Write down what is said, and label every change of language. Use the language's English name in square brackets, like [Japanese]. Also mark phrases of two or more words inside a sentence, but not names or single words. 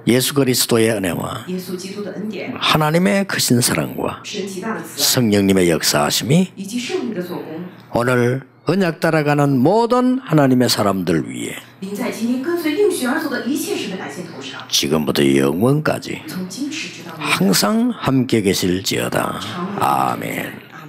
[Korean] 예수 그리스도의 은혜와 [Chinese] 耶稣基督的恩典， [Korean] 하나님의 크신 사랑과 [Chinese] 神极大的慈爱， [Korean] 성령님의 역사하심이 [Chinese] 以及圣灵的做工， [Korean] 오늘 언약 따라가는 모든 하나님의 사람들 위해 [Chinese] 临在今天跟随应许而走的一切神的百姓头上， [Korean] 지금부터 영원까지 [Chinese] 从今时直到永远。 [Korean] 항상 함께 계실지어다. 아멘.